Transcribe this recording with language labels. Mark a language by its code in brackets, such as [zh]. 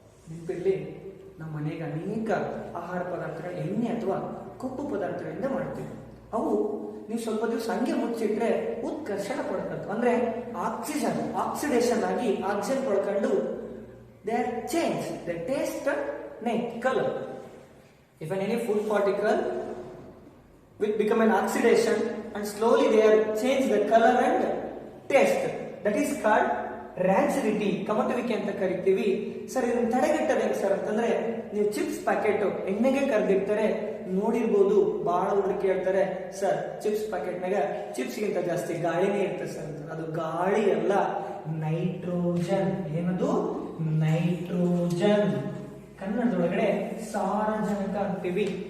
[kn] ನೆನಪಿರ್ಲಿ, ನಮ್ಮ ಮನೆಗೆ ಅನೇಕ ಆಹಾರ ಪದಾರ್ಥಗಳ ಎಣ್ಣೆ ಅಥವಾ ಕೊಬ್ಬು ಪದಾರ್ಥಗಳಿಂದ ಮಾಡ್ತೀವಿ. ಅವು ನೀವು ಸ್ವಲ್ಪ ದಿವಸ ಹಂಗೆ ಮುಚ್ಚಿಟ್ರೆ ಉತ್ಕರ್ಷಣ ಪಡ್ಕೊಂಡು, ಅಂದ್ರೆ ಆಕ್ಸಿಡೇಷನ್ ಆಗಿ ಆಕ್ಸಿಜನ್ ಪಡ್ಕೊಂಡು [en] they are changed, they taste and color. If any food particle will become an oxidation and slowly they are change the color and taste, that is called rancidity, [kn] ಕಮಟುವಿಕೆ ಅಂತ ಕರಿತೀವಿ. ಸರ್ ಇದನ್ನ ತಡೆಗಟ್ಟೋದು ಹೆಂಗೆ sir ಅಂತಂದ್ರೆ, ನೀವು chips packet ಎಣ್ಣೆಗೆ ಕರೆದಿರ್ತಾರೆ ನೋಡಿರ್ಬೋದು. ಬಹಳ ಹುಡುಗಿ ಕೇಳ್ತಾರೆ, ಸರ್ ಚಿಪ್ಸ್ ಪ್ಯಾಕೆಟ್ನಾಗ ಚಿಪ್ಸ್ಗಿಂತ ಜಾಸ್ತಿ ಗಾಳಿನೇ ಇರ್ತದೆ ಸರ್ ಅಂತ. ಅದು ಗಾಳಿ ಅಲ್ಲ, ನೈಟ್ರೋಜನ್. ಏನದು? ನೈಟ್ರೋಜನ್. ಕನ್ನಡದೊಳಗಡೆ ಸಾರಜನಕ ಅಂತೀವಿ.